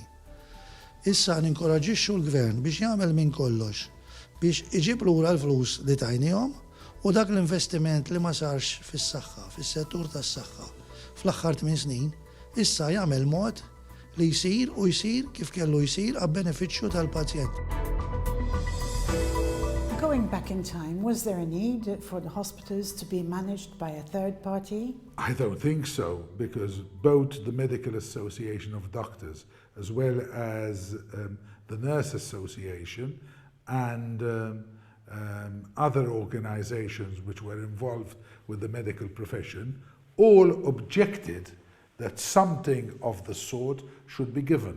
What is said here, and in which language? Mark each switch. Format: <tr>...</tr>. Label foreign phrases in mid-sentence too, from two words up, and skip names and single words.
<mt>Issa ninkoraġixxu l-Gvern biex jagħmel minn kollox biex iġib lura l-flus li tajnihom u dak l-investiment li ma sarx fis-saħħa, fis-settur tas-saħħa fl-aħħar 8 snin, issa jagħmel mod li jsir u jsir kif kellu jsir għab-benefiċċju tal-pazjent.</mt> <en>Going back in time, was there a need for the hospitals to be managed by a third party? I don't think so, because both the Medical Association of Doctors as well as the Nurse Association and other organizations which were involved with the medical profession all objected that something of the sort should be given.</en>